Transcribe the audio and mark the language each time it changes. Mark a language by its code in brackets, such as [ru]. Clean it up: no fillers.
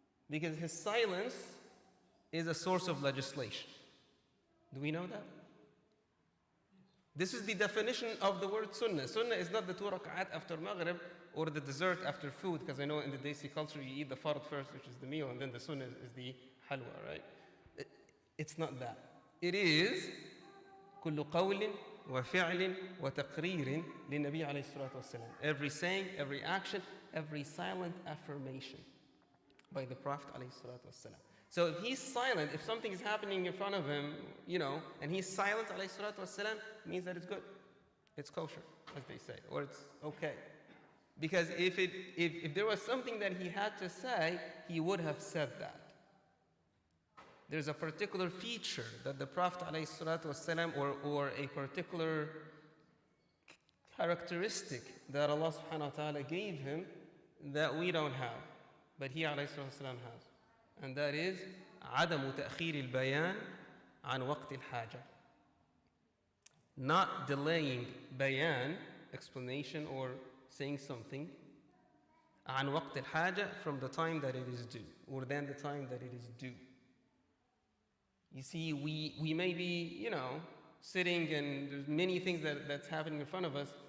[en] Because his silence is a source of legislation. Do we know that? This is the definition of the word sunnah. Sunnah is not the 2 rak'at after maghrib or the dessert after food, because I know in the Desi culture you eat the fard first, which is the meal, and then the sunnah is the halwa, right? It's not that. It is [ar] كل قول وفعل وتقرير للنبي عليه الصلاة والسلام. [en] Every saying, every action, every silent affirmation by the Prophet [ar] عليه الصلاة والسلام. [en] So if he's silent, if something is happening in front of him, and he's silent, alayhi salatu wasalam, means that it's good. It's kosher, as they say, or it's okay. Because if there was something that he had to say, he would have said that. There's a particular feature that the Prophet alayhi salatu wasalam, or a particular characteristic that Allah subhanahu wa ta'ala gave him that we don't have, but he alayhi salatu wasalam has. And that is [ar] عدم تأخير البيان عن وقت الحاجة. [en] Not delaying bayan, explanation or saying something, [ar] عن وقت الحاجة, [en] from the time that it is due, or than the time that it is due. You see, we may be, sitting and there's many things that's happening in front of us.